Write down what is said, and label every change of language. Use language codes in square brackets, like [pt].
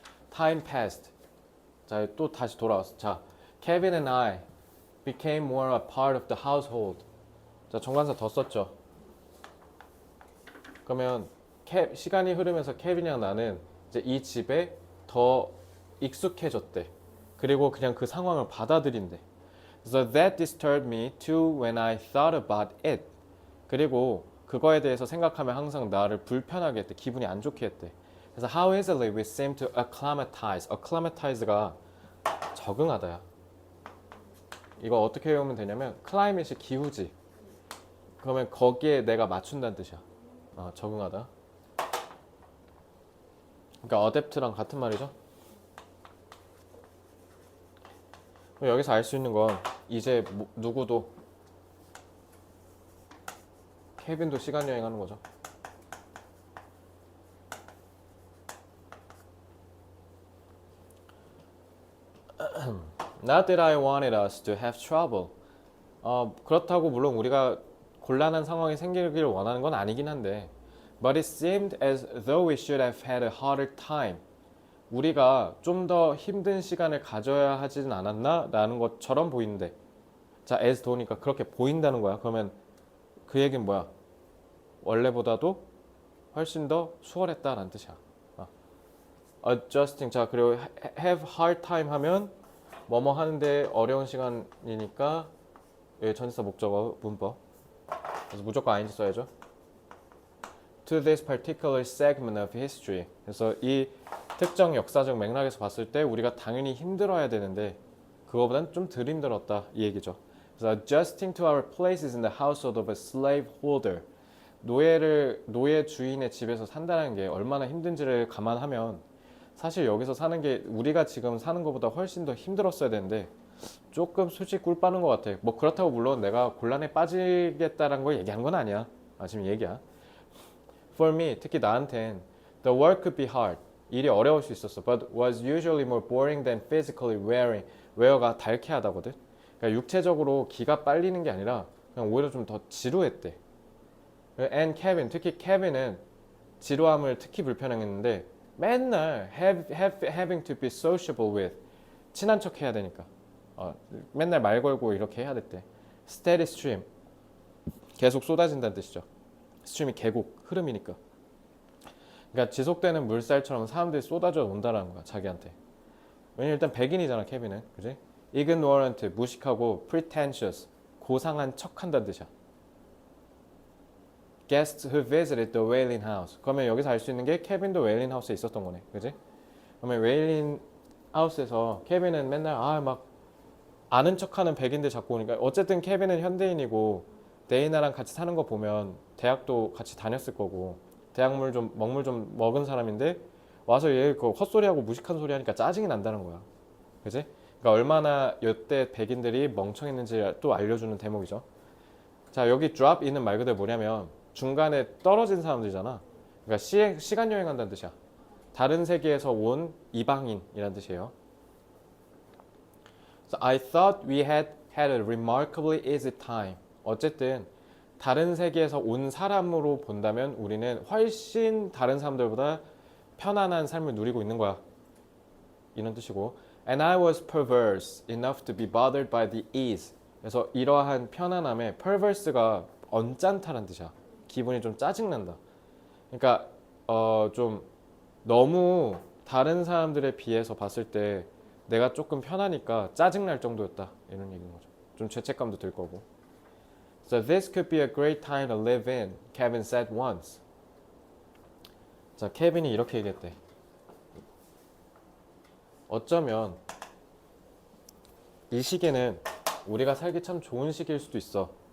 [en] Time passed. [ko] 자, 또 다시 돌아왔어. [en] 자, Kevin and I became more a part of the household. [ko] 자, 정관사 더 썼죠. 그러면 시간이 흐르면서 케빈이랑 나는 이제 이 집에 더 익숙해졌대. 그리고 그냥 그 상황을 받아들인대. [en] So that disturbed me too when I thought about it. [ko] 그리고 그거에 대해서 생각하면 항상 나를 불편하게 했대. 기분이 안 좋게 했대. [en] 그래서 how easily we seem to acclimatize. [ko] acclimatize가 적응하다야. 이거 어떻게 외우면 되냐면 climate이 기후지. 그러면 거기에 내가 맞춘다는 뜻이야. 적응하다. 그러니까 adapt랑 같은 말이죠. 여기서 알 수 있는 건 이제 누구도 케빈도 시간 여행하는 거죠. [en] Not that I wanted us to have trouble. [ko] 그렇다고 물론 우리가 곤란한 상황이 생기길 원하는 건 아니긴 한데 [en] But it seemed as though we should have had a harder time. [ko] 우리가 좀 더 힘든 시간을 가져야 하진 않았나? 라는 것처럼 보이는데 자, as though니까 그렇게 보인다는 거야. 그러면 그 얘기는 뭐야? 원래보다도 훨씬 더 수월했다라는 뜻이야. [en] Adjusting. [ko] 자, 그리고 have hard time 하면 뭐뭐 하는데 어려운 시간이니까 전치사 목적어 문법. 그래서 무조건 ing 써야죠. [en] To this particular segment of history. [ko] 그래서 이 특정 역사적 맥락에서 봤을 때 우리가 당연히 힘들어야 되는데 그거보단 좀 덜 힘들었다 이 얘기죠. [en] 그래서 adjusting to our places in the household of a slave holder. [ko] 노예 주인의 집에서 산다는 게 얼마나 힘든지를 감안하면 사실 여기서 사는 게 우리가 지금 사는 것보다 훨씬 더 힘들었어야 되는데 조금 솔직히 꿀 빠는 것 같아. 뭐 그렇다고 물론 내가 곤란에 빠지겠다는 걸 얘기한 건 아니야. 지금 얘기야. [en] For me, [ko] 특히 나한텐 [en] the work could be hard. [ko] 일이 어려울 수 있었어. [en] But was usually more boring than physically wearing. [ko] wear가 달쾌하다거든. 그러니까 육체적으로 기가 빨리는 게 아니라 그냥 오히려 좀 더 지루했대. And Kevin, 특히 케빈은 지루함을 특히 불편해했는데 맨날 [en] having to be sociable with. [ko] 친한 척 해야 되니까. 맨날 말 걸고 이렇게 해야 됐대. [en] Steady stream. [ko] 계속 쏟아진다는 뜻이죠. 스트림이 계곡, 흐름이니까. 그러니까 지속되는 물살처럼 사람들이 쏟아져 온다라는 거야, 자기한테. 왜냐면 일단 백인이잖아, 케빈은. 그지? ignorant, 무식하고 pretentious, 고상한 척한다는 뜻이야. [en] Guests who visited the Wailing House. [ko] 그러면 여기서 알 수 있는 게 케빈도 웨일린 하우스에 있었던 거네. 그지? 그러면 웨일린 하우스에서 케빈은 맨날 막 아는 척하는 백인들 잡고 오니까 어쨌든 케빈은 현대인이고 데이나랑 같이 사는 거 보면 대학도 같이 다녔을 거고 대학물 좀 먹물 좀 먹은 사람인데 와서 얘 그 헛소리하고 무식한 소리 하니까 짜증이 난다는 거야. 그지? 그러니까 얼마나 이때 백인들이 멍청했는지 또 알려주는 대목이죠. 자, 여기 drop in은 말 그대로 뭐냐면 중간에 떨어진 사람들이잖아. 그러니까 시간 여행한다는 뜻이야. 다른 세계에서 온 이방인이라는 뜻이에요. [en] So I thought we had a remarkably easy time. [ko] 어쨌든 다른 세계에서 온 사람으로 본다면 우리는 훨씬 다른 사람들보다 편안한 삶을 누리고 있는 거야. 이런 뜻이고 [en] And I was perverse enough to be bothered by the ease. [ko] 그래서 이러한 편안함에 perverse가 언짢다는 뜻이야. 기분이 좀 짜증난다. 그러니까 좀 너무 다른 사람들에 비해서 봤을 때 내가 조금 편하니까 짜증날 정도였다. 이런 얘기인 거죠. 좀 죄책감도 들 거고. [en] So this could be a great time to live in, Kevin said once. [ko] 자, 케빈이 이렇게 얘기했대. 어쩌면 이 시기는 우리가 살기 참 좋은 시기일 수도 있어.